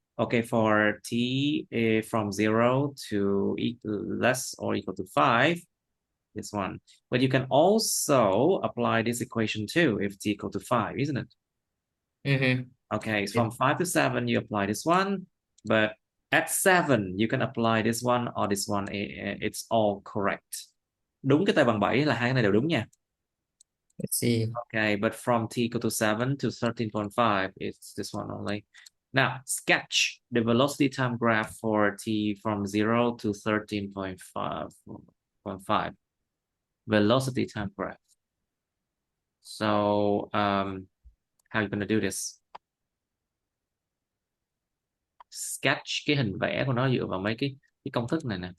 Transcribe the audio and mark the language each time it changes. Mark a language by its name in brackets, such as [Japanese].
[English] Okay, for t from 0 to less or equal to 5, this one. But you can also apply this equation too if t equal to 5, isn't it? Mm-hmm. Okay, Yeah. from 5 to 7, you apply this one. But at 7, you can apply this one or this one. It's all correct. [Vietnamese] Đúng cái tay bằng 7 là hai cái này đều đúng nha. [English] Let's see. Okay, but from t equal to 7 to 13.5, it's this one only. Now, sketch the velocity time graph for t from 0 to 13.5. Velocity time graph. So, how are you going to do this? [Vietnamese] Sketch cái hình vẽ của nó dựa vào mấy cái công thức này nè.